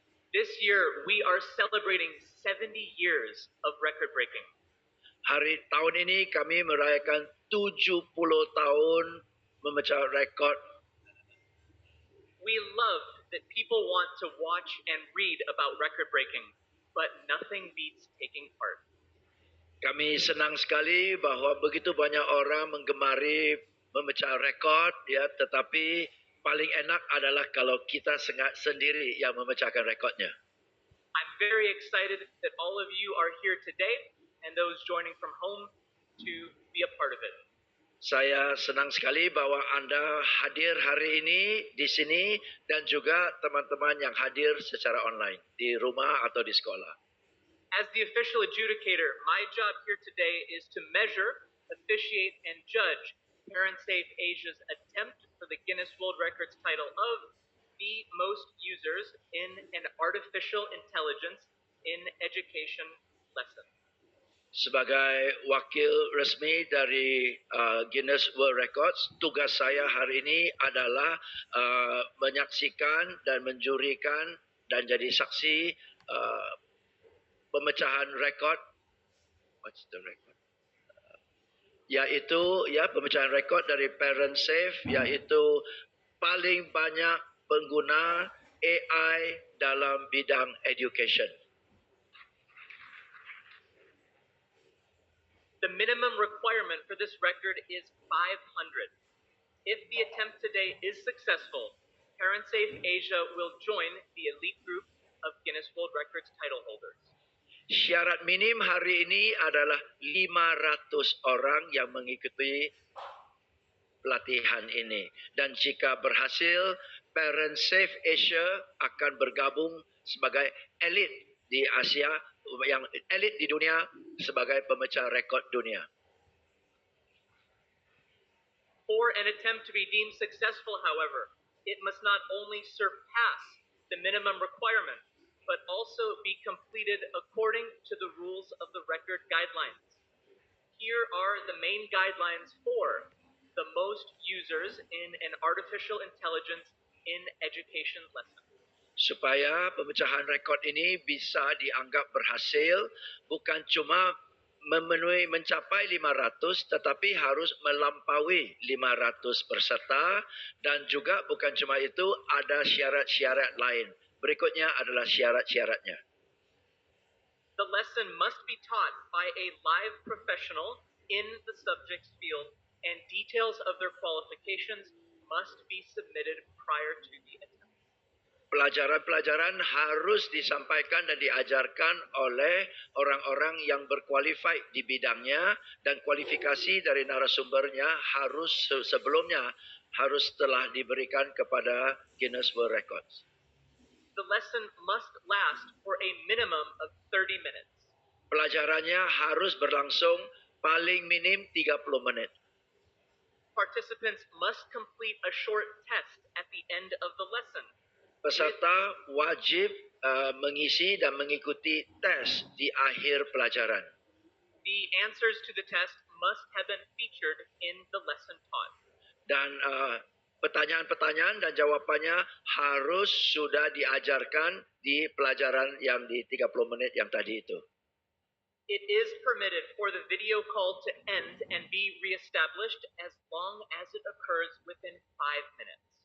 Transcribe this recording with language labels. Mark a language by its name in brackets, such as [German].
[English] This year, we are celebrating 70 years of record breaking. [Indonesian] Tahun ini kami merayakan 70 tahun memecah rekor. [English] We love that people want to watch and read about record breaking, but nothing beats taking part. [Indonesian] Kami senang sekali bahwa begitu banyak orang menggemari memecah rekor, ya, tetapi paling enak adalah kalau kita sendiri yang memecahkan rekornya. [English] I'm very excited that all of you are here today and those joining from home to be a part of it. [Indonesian] Saya senang sekali bahwa Anda hadir hari ini di sini dan juga teman-teman yang hadir secara online di rumah atau di sekolah. [English] As the official adjudicator, my job here today is to measure, officiate, and judge Parent Safe Asia's attempt for the Guinness World Records title of the most users in an artificial intelligence in education lesson. [Indonesian] Sebagai wakil resmi dari Guinness World Records, tugas saya hari ini adalah menyaksikan dan menjurikan dan jadi saksi pemecahan rekod. [English] What's the record? [Indonesian] Yaitu pemecahan rekod dari Parent Safe, yaitu paling banyak pengguna AI dalam bidang education. [English] The minimum requirement for this record is 500. If the attempt today is successful, ParentSafe Asia will join the elite group of Guinness World Records title holders. [Indonesian] Syarat minim hari ini adalah 500 orang yang mengikuti pelatihan ini. Dan jika berhasil, ParentSafe Asia akan bergabung sebagai elit di Asia, yang elit di dunia sebagai pemecah rekod dunia. [English] For an attempt to be deemed successful, however, it must not only surpass the minimum requirement, but also be completed according to the rules of the record guidelines. Here are the main guidelines for the most users in an artificial intelligence in education lesson. [Indonesian] Supaya pemecahan rekod ini bisa dianggap berhasil, bukan cuma mencapai 500, tetapi harus melampaui 500 peserta, dan juga bukan cuma itu, ada syarat-syarat lain. Berikutnya adalah syarat-syaratnya. [English] The lesson must be taught by a live professional in the subject's field, and details of their qualifications must be submitted prior to the attempt. [Indonesian] Pelajaran-pelajaran harus disampaikan dan diajarkan oleh orang-orang yang berkualifikasi di bidangnya, dan kualifikasi dari narasumbernya harus sebelumnya harus telah diberikan kepada Guinness World Records. [English] The lesson must last for a minimum of 30 minutes. [Indonesian] Pelajarannya harus berlangsung paling minim 30 menit. [English] Participants must complete a short test at the end of the lesson. [Indonesian] Peserta wajib mengisi dan mengikuti tes di akhir pelajaran. [English] The answers to the test must have been featured in the lesson taught. [Indonesian] Dan pertanyaan-pertanyaan dan jawabannya harus sudah diajarkan di pelajaran yang di 30 menit yang tadi itu. [English] It is permitted for the video call to end and be reestablished as long as it occurs within 5 minutes.